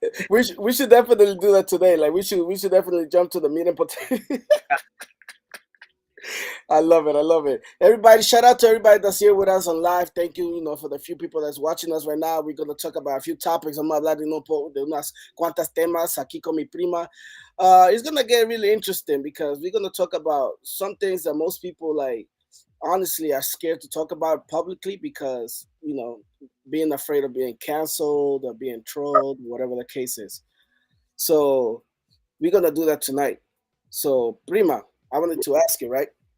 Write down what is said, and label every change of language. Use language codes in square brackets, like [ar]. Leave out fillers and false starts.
[en] We should definitely do that today. Like we should definitely jump to the meat and potato. I love it. I love it. Everybody, shout out to everybody that's here with us on live. Thank you, for the few people that's watching us right now. We're gonna talk about a few topics. [es] Vamos a hablar de unas cuantas temas aquí con mi prima. [en] It's gonna get really interesting because we're gonna talk about some things that most people like honestly are scared to talk about publicly because being afraid of being canceled or being trolled, whatever the case is. So we're gonna do that tonight. So prima, I wanted to ask you, right?